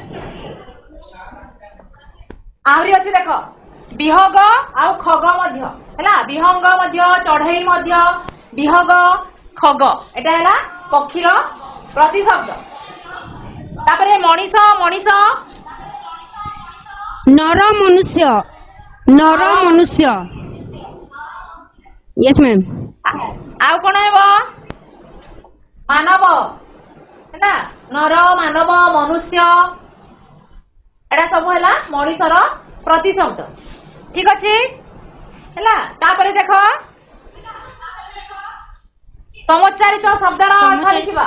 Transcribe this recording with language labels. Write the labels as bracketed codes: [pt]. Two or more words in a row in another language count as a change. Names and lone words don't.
[or] ଆହୁରି ଅଛି ଦେଖ, ବିହଗ ଆଉ ଖଗ ମଧ୍ୟ ହେଲା। ବିହଙ୍ଗ ମଧ୍ୟ, ଚଢେଇ ମଧ୍ୟ, ବିହଗ, ଖଗ, ଏଟା ହେଲା ପକ୍ଷୀର ପ୍ରତିଶବ୍ଦ। ତାପରେ ମଣିଷ, ମଣିଷ ନର ମନୁଷ୍ୟ [en] yes ma'am. [or] ଆଉ କଣ ହେବ? ମାନବ ହେଲା। ନର, ମାନବ, ମନୁଷ୍ୟ, ଏଟା ସବୁ ହେଲା ମଣିଷର ପ୍ରତିଶବ୍ଦ। ଠିକ ଅଛି ହେଲା। ତାପରେ ଦେଖ ସମଚାରିତ ଶବ୍ଦର ଅର୍ଥ ଲେଖିବା।